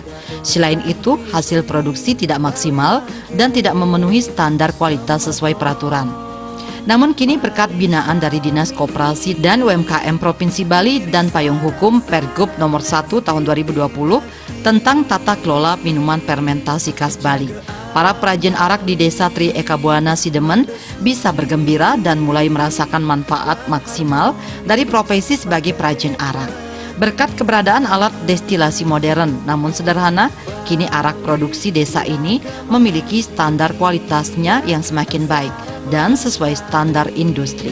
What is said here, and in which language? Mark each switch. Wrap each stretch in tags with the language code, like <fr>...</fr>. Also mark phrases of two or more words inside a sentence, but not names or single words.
<id>Selain itu, hasil produksi tidak maksimal dan tidak memenuhi standar kualitas sesuai peraturan. Namun kini berkat binaan dari Dinas Koperasi dan UMKM Provinsi Bali dan payung hukum Pergub nomor 1 tahun 2020 tentang tata kelola minuman fermentasi khas Bali, para perajin arak di Desa Tri Eka Buana Sidemen bisa bergembira dan mulai merasakan manfaat maksimal dari profesi sebagai perajin arak. Berkat keberadaan alat destilasi modern namun sederhana, kini arak produksi desa ini memiliki standar kualitasnya yang semakin baik dan sesuai standar industri.</id>